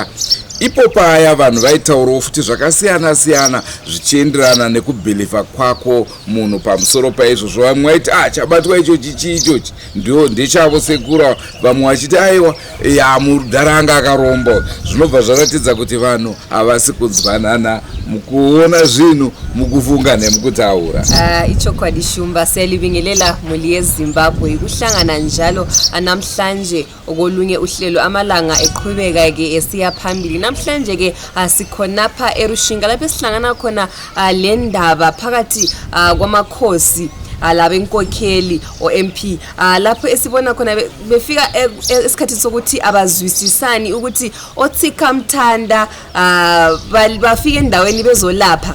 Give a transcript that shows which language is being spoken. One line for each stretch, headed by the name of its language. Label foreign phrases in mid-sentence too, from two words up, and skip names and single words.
Shona: Ipo paya vanhu vaitaurawo futi zvakasiyana siyana zvichienderana nekubhilivha kwako munhu pamusoro paizvozvo. Vamwe vaiti chabatwa ichochi chiichochi ndechavo sekura, vamwe vachiti aiwa mudhara akaromba. Zvinobva zvaratidza kuti vanhu havasi kunzwanana mukuona zvinhu, mukufunga nemukutaura.
North Ndebele: Ichokwadi shumba siyalibingelela muli yeZimbabwe kuhlangana njalo namhlanje okolunye uhlelo amalanga eqhubeka ke esiya phambili. Namhlanje ke sikhonapha eRushinga lapho esihlangana khona le ndaba phakathi kwamakhosi laba enkokheli o-MP lapho esibona khona befika esikhathini sokuthi abazwisisani ukuthi othika mthanda bafike endaweni bezolapha.